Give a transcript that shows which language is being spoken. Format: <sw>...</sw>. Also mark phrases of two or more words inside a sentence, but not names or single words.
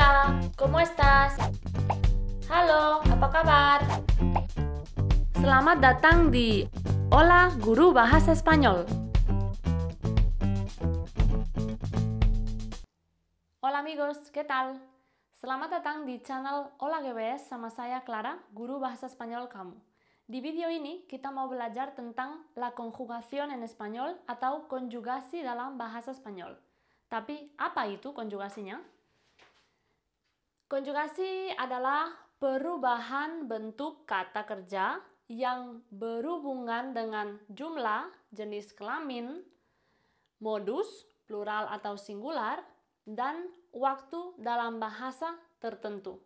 <es>Hola, ¿cómo estás?</es> <id>Halo, apa kabar? Selamat datang di Hola Guru Bahasa Spanyol.</id> <es>Hola amigos, ¿qué tal?</es> <id>Selamat datang di channel Hola GBS sama saya Clara, guru bahasa Spanyol kamu. Di video ini kita mau belajar tentang</id> <es>la conjugación en español</es> <id>atau konjugasi dalam bahasa Spanyol. Tapi apa itu konjugasinya? Konjugasi adalah perubahan bentuk kata kerja yang berhubungan dengan jumlah, jenis kelamin, modus, plural atau singular, dan waktu dalam bahasa tertentu.</id>